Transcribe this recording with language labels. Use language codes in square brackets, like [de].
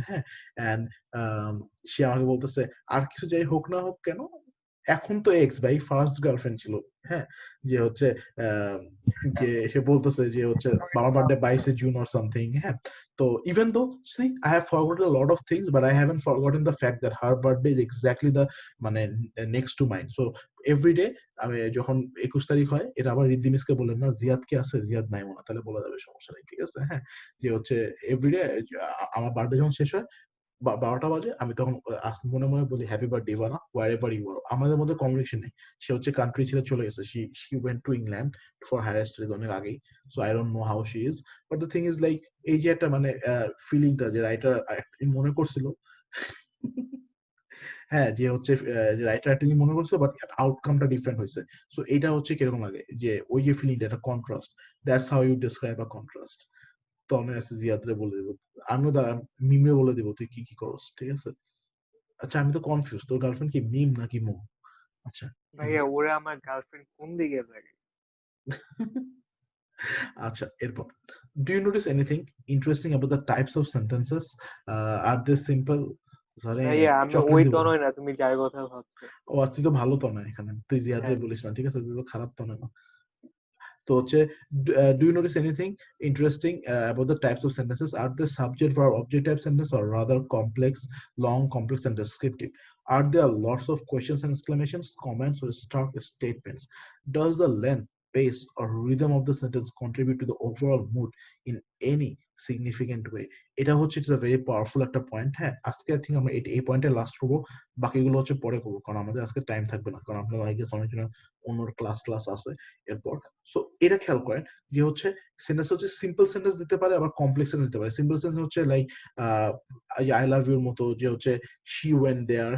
[bn] হ্যাঁ, and সে আমাকে বলতেছে আর কিছু যাই হোক না হোক কেন, এখন তো এক্স ভাই, ফার্স্ট গার্লফ্রেন্ড ছিল। হ্যাঁ, যে হচ্ছে যে সে বলতেছে যে হচ্ছে আমার বার্থডে 22 জুন or something. হ্যাঁ, তো [en] even though see I have forgotten a lot of things, but I haven't forgotten the fact that her birthday is exactly the মানে next to mine. [bn] So every day আমি যখন 21 তারিখ হয়, এটা আবার রিদ্দিমিসকে বলেন না, জিয়াদ কি আছে, জিয়াদ নাই মনে, তাহলে বলা যাবে, সমস্যা নেই, ঠিক আছে? হ্যাঁ, যে হচ্ছে এভরিডে আমার বার্থডে যখন শেষ হয় 12টা বাজে, আমি তখন মনে মনে বলি happy birthday Ivana, [en] wherever you are. [bn] আমাদের মধ্যে কমিউনিকেশন নেই, সে হচ্ছে কান্ট্রি ছেড়ে চলে গেছে, [en] she went to England for higher studies [bn] অনেক আগেই, [en] so I don't know how she is, but the thing is like [bn] এই যে একটা মানে ফিলিংটা যে রাইটার মনে করছিল হ্যাঁ, যে হচ্ছে যে রাইটার একটা মনে করছিল বাট আউটকামটা ডিফারেন্ট হয়েছে। সো এটা হচ্ছে কিরকম লাগে যে ওই যে ফিলিংটা, একটা contrast, [en] That's how you describe a contrast. [bn] তো আমি আছে জিয়াদরে বলে দেবো, আমিও মিমে বলে দেবো তুই কি কি করস, ঠিক আছে? আচ্ছা, আমি তো কনফিউজ, তোর গার্লফ্রেন্ড কি মিম নাকি মো? আচ্ছা ভাইয়া ওরা আমার গার্লফ্রেন্ড কোন দিকে লাগে? আচ্ছা, এরপর [en] do you notice anything interesting about the types of sentences? Are they simple? [bn] ভাইয়া আমি ওই তনয় না, তুমি যার কথা ভাবছো। ও তুই তো ভালো তো না, এখানে তুই জিয়াদরে বলিস না, ঠিক আছে? তুই তো খারাপ তো না। তো হচ্ছে [en] do you notice anything interesting about the types of sentences? Are they subject verb object type sentence or rather complex, long, complex and descriptive? Are there lots of questions and exclamations, comments or stark statements? Does the length, pace or rhythm of the sentence contribute to the overall mood in any significant way? [bn] এটা হচ্ছে [en] it's a very powerful [bn] একটা point. হ্যাঁ, আজকে I think আমরা এই পয়েন্টে last করবো, বাকিগুলো হচ্ছে পরে করবো, কারণ আমাদের আজকে টাইম থাকবে না, কারণ আপনার অনেকজন অন্য ক্লাস আছে এরপর। সো এটা খেয়াল করেন যে হচ্ছে সেন্টেন্স হচ্ছে সিম্পল সেন্টেন্স দিতে পারে, আবার কমপ্লেক্স সেন্টেন্স দিতে পারে। [en] simple sentence হচ্ছে like I love your মতো, [bn] যে হচ্ছে [en] She went there.